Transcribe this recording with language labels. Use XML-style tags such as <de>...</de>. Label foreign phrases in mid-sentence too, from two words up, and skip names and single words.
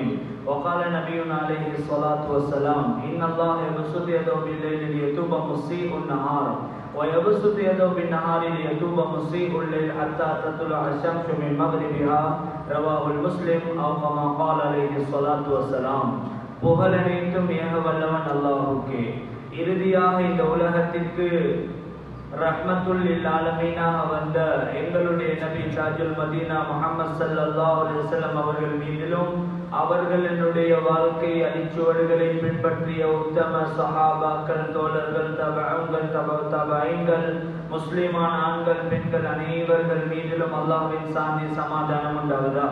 <ar>وقال نبينا عليه الصلاة والسلام إن الله يبسط يده بالليل ليتوب مسيء النهار ويبسط يده بالنهار ليتوب مسيء الليل حتى تطلع الشمس من مغربها. رواه المسلم أو كما قال عليه الصلاة والسلام.</ar> <ta>புகழனைத்தும் ஏக வல்லவன் அல்லாஹ்வுக்கே. இறுதியாக இந்த உலகத்திற்கு</ta> <ar>رحمة للعالمين</ar> <ta>வந்த எங்களுடைய நபி தாஜுல் மதீனா முஹம்மது</ta> <ar>صلى الله عليه وسلم</ar> <ta>அவர்கள் மீதிலும் அவர்களுடைய வாழ்க்கை அடிச்சுவடுகளை பின்பற்றிய உத்தம சஹாபாக்கள், தோழர்கள், தபஅங்கள், தபஅீன்கள், முஸ்லிமான ஆண்கள், பெண்கள் அனைவர்கள் மீதிலும் அல்லாஹ்வின் சாந்தி சமாதானம் உண்டாவதாக.</ta>